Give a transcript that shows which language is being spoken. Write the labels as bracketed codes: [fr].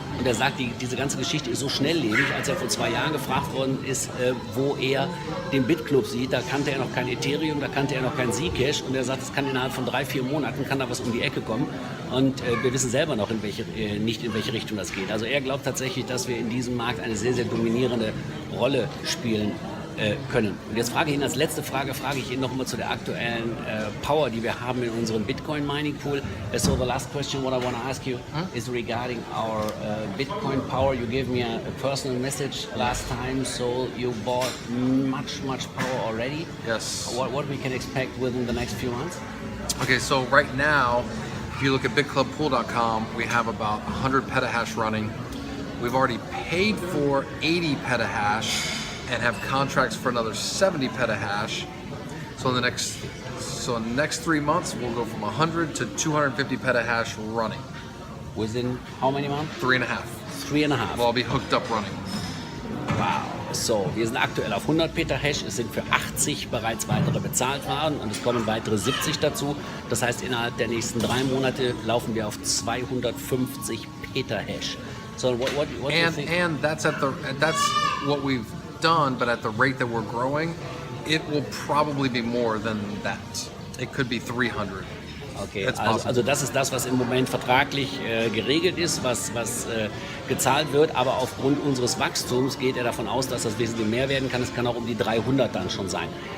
[de] Und er sagt, diese ganze Geschichte ist so schnelllebig, als er vor 2 Jahren gefragt worden ist, wo er den Bitclub sieht, da kannte er noch kein Ethereum, da kannte er noch kein Zcash und er sagt, es kann innerhalb von 3-4 Monaten kann da was um die Ecke kommen und wir wissen selber noch nicht in welche Richtung das geht. Also er glaubt tatsächlich, dass wir in diesem Markt eine sehr, sehr dominierende Rolle spielen können. Und jetzt frage ich ihn als letzte Frage, noch mal zu der aktuellen Power, die wir haben in unserem Bitcoin Mining Pool. [en] So the last question what I want to ask you is regarding our Bitcoin power. You gave me a personal message last time, so you bought much power already. Yes. What we can expect within the next few months? Okay, so right now, if you look at bitclubpool.com, we have about 100 petahash running. We've already paid for 80 petahash and have contracts for another 70 petahash. So in the next 3 months, we'll go from 100 to 250 petahash running. Within how many months? 3.5. 3.5. We'll all be hooked up running. Wow. [de] So, wir sind aktuell auf 100 Petahash. Es sind für 80 bereits weitere bezahlt worden und es kommen weitere 70 dazu. Das heißt, innerhalb der nächsten 3 Monate laufen wir auf 250 Petahash. [en] So, what do you think? And that's what we've done, but at the rate that we're growing, it will probably be more than that. It could be 300. [de] Okay, also das ist das, was im Moment vertraglich geregelt ist, was gezahlt wird, aber aufgrund unseres Wachstums geht er davon aus, dass das wesentlich mehr werden kann. Es kann auch um die 300 dann schon sein.